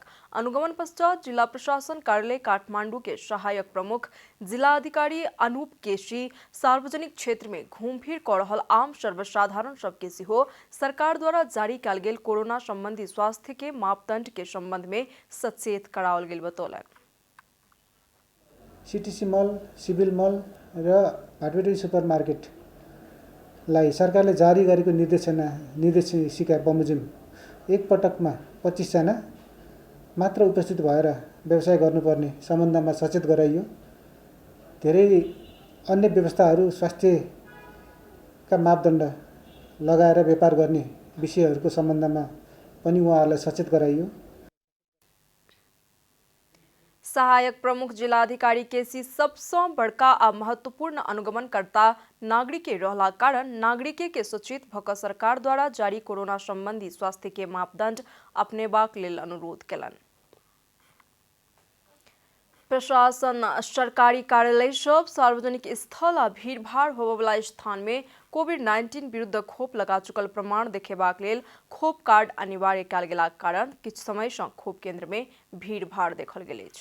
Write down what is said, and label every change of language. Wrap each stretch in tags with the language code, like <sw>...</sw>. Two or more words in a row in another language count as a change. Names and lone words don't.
<mai>अनुगमन पश्चात जिला प्रशासन कार्यालय काठमांडू के सहायक प्रमुख जिलाधिकारी अनूप केसी सार्वजनिक क्षेत्र में घूम फिर कर रहल आम सर्वसाधारण सबके सेहो सरकार द्वारा जारी कयल गेल कोरोना संबंधी स्वास्थ्य के मापदंड के संबंध में सचेत कराओल गेल बतौलनि।</mai> <ne>सीटीसी मॉल, सिविल मॉल र भाटभटेनी सुपरमार्केटलाई सरकारले जारी गरेको निर्देशिका बमोजिम एक पटकमा 25 जना मात्र उपस्थित भएर व्यवसाय गर्नुपर्ने सम्बन्धमा सचेत गराइयो। धेरै अन्य व्यवस्थाहरू स्वास्थ्यका मापदण्ड लगाएर व्यापार गर्ने विषयहरूको सम्बन्धमा पनि उहाँहरूलाई सचेत गराइयो।</ne> <mai>सहायक प्रमुख जिलाधिकारी केसी सबसे बड़का आ महत्वपूर्ण अनुगमनकर्ता नागरिक रहला कारण नागरिक के सचेत भक सरकार द्वारा जारी कोरोना संबंधी स्वास्थ्य के मापदंड अपनेबाक लेल अनुरोध केलनि। प्रशासन सरकारी कार्यालय सब, सार्वजनिक स्थल आ भीड़भाड़ होबयवला स्थान में कोविड-19 विरुद्ध खोप लगा चुकल प्रमाण देखेबाक लेल खोप कार्ड अनिवार्य कयल गेलाक कारण किछु समय सँ खोप केंद्र में भीड़भाड़ देखल गेल अछि।</mai>